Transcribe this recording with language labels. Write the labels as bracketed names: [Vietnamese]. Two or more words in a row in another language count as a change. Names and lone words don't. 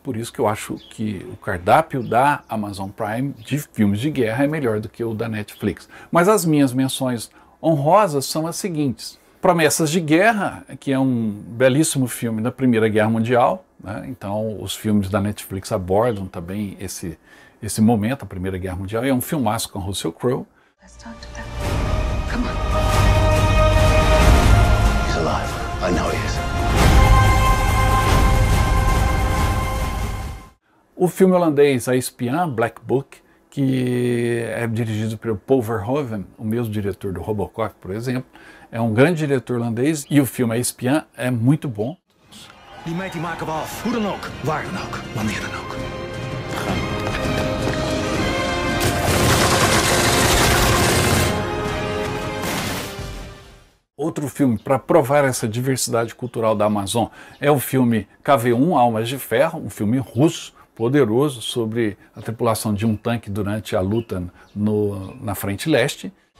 [Portuguese] Por isso que eu acho que o cardápio da Amazon Prime de filmes de guerra é melhor do que o da Netflix. Mas as minhas menções honrosas são as seguintes. Promessas de Guerra, que é um belíssimo filme da Primeira Guerra Mundial, né? Então os filmes da Netflix abordam também esse momento, a Primeira Guerra Mundial. É um filmaço com Russell Crowe. [English] He's alive. I know he is. [Portuguese] O filme holandês A Espiã, Black Book, que é dirigido pelo Paul Verhoeven, o mesmo diretor do Robocop, por exemplo. É um grande diretor holandês e o filme A Espiã é muito bom. [Dutch] Die meid die maken we af. Hoe dan ook. Waar dan ook. Wanneer dan ook. [Portuguese] Outro filme para provar essa diversidade cultural da Amazon é o filme KV-1, Almas de Ferro, um filme russo, poderoso, sobre a tripulação de um tanque durante a luta na Frente Leste.